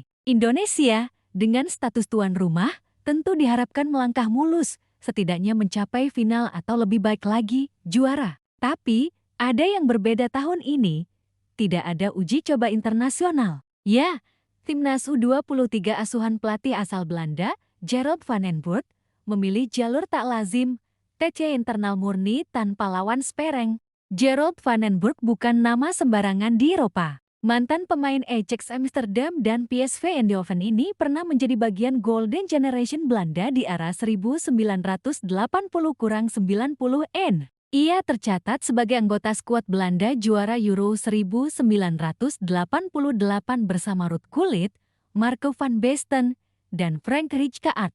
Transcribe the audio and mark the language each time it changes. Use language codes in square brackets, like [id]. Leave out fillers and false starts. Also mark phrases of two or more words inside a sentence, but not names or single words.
[id] Indonesia, dengan status tuan rumah, tentu diharapkan melangkah mulus, setidaknya mencapai final atau lebih baik lagi, juara. Tapi, ada yang berbeda tahun ini. Tidak ada uji coba internasional. Ya, Timnas U23 asuhan pelatih asal Belanda, Gerald van den Burg, memilih jalur tak lazim, TC internal murni tanpa lawan spereng. Gerald van den Burg bukan nama sembarangan di Eropa. Mantan pemain Ajax Amsterdam dan PSV Eindhoven ini pernah menjadi bagian [en] Golden Generation [id] Belanda di era 1980-90N. Ia tercatat sebagai anggota skuad Belanda juara Euro 1988 bersama Ruud Gullit, Marco van Basten, dan Frank Rijkaard.